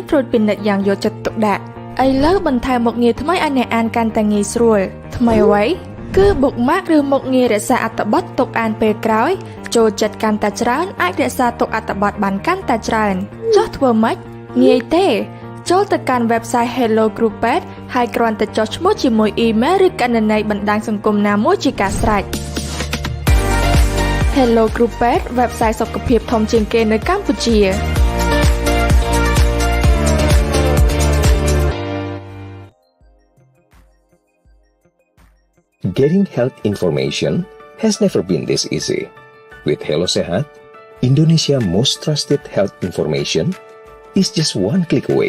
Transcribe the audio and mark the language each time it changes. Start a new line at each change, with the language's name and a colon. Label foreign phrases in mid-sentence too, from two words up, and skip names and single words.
Khmer: ត្រួតពិនិត្យយ៉ាងយកចិត្តទុកដាក់ឥឡូវបន្ថែមមុខងារថ្មីឲ្យអ្នកអានកាន់តែងាយស្រួលថ្មីអ្វីគឺ bookmark ឬមុខងាររក្សាអត្ថបទទុកអានពេលក្រោយចូលចិត្តកាន់តែច្រើនអាចរក្សាទុកអត្ថបទបានកាន់តែច្រើនចុះធ្វើម៉េចងាយទេចូលទៅកាន់ website Hello Groupet ហើយគ្រាន់តែចុះឈ្មោះជាមួយ email ឬកណន័យបណ្ដាញសង្គមណាមួយជាការស្រេច Hello Groupet website សុខភាពធំជាងគេនៅកម្ពុជា
English: Getting health information has never been this easy. With Hello Sehat, Indonesia's most trusted health information is just one click away.